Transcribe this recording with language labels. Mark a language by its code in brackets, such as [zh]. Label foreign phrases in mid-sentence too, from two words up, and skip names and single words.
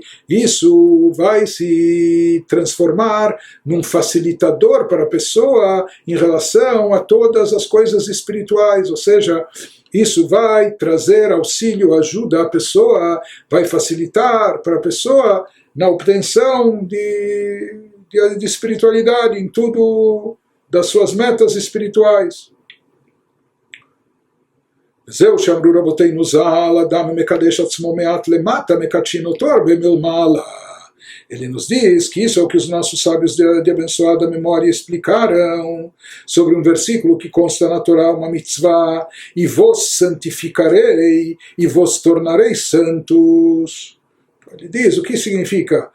[pt] Isso vai se transformar num facilitador para a pessoa em relação a todas as coisas espirituais. Ou seja, isso vai trazer auxílio, ajuda à pessoa, vai facilitar para a pessoa na obtenção de espiritualidade, em tudo das suas metas espirituais. [he] זהו שאמרו רבותינו ז"ל, אדם מקדש עצמו מעט למטה, מקדשין אותו הרבה מלמעלה. [pt] Ele nos diz que isso é o que os nossos sábios de abençoada memória explicaram sobre um versículo que consta na Torá, uma mitzvah: e vos santificarei e vos tornarei santos. Ele diz, o que significa?